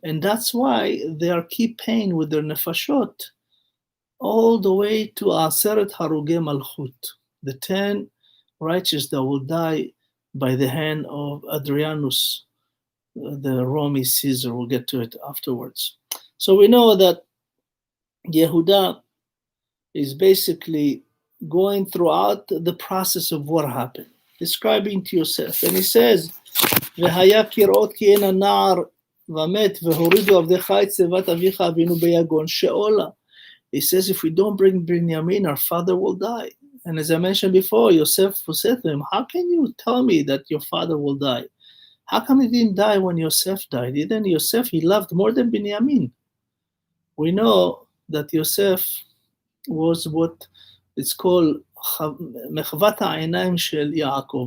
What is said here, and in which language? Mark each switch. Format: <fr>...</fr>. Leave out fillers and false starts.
<en>And that's why they are keep paying with their nefashot all the way to Aseret Harugei Malchut, the 10 righteous that will die by the hand of Adrianus, the Roman Caesar. We'll get to it afterwards. So we know that Yehuda is basically going throughout the process of what happened, describing to Yosef. And he says,</en> <he>והיה כראות כי אין הנער ומת והורידו עבדך את שיבת אביך אבינו ביגון שאולה.</he> <en>He says, if we don't bring Binyamin, our father will die. And as I mentioned before, Yosef said to him, how can you tell me that your father will die? How come he didn't die when Yosef died? Then Yosef, he loved more than Binyamin. We know that Yosef was what it's called</en> <he>מחוות העיניים של יעקב.</he>